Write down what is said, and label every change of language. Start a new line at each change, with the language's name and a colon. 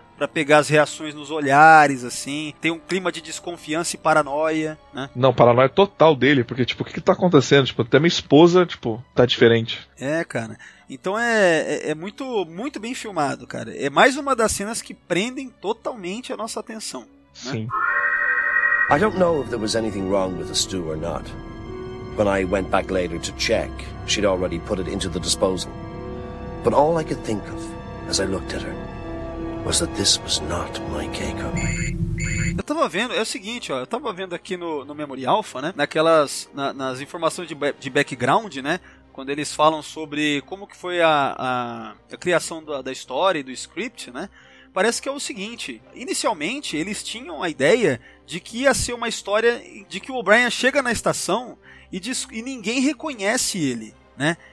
Portuguese: Pra pegar as reações nos olhares, assim. Tem um clima de desconfiança e paranoia, né? Não, paranoia total dele, porque, tipo, o que tá acontecendo? Tipo, até minha esposa, tipo, tá diferente. É, cara. Então é muito, muito bem filmado, cara. É mais uma das cenas que prendem totalmente a nossa atenção. Sim. Né?
English: I don't know if there was anything wrong with the stew or not. When I went back later to check, she'd already put it into the disposal. But all I could think of as I looked at her was that this was not my Keiko.
Portuguese: Eu tava vendo, é o seguinte, ó, eu tava vendo aqui no Memory Alpha, né? Naquelas nas informações de background, né? Quando eles falam sobre como que foi a criação da história e do script, né? Parece que é o seguinte, inicialmente eles tinham a ideia de que ia ser uma história de que o O'Brien chega na estação e ninguém reconhece ele, né?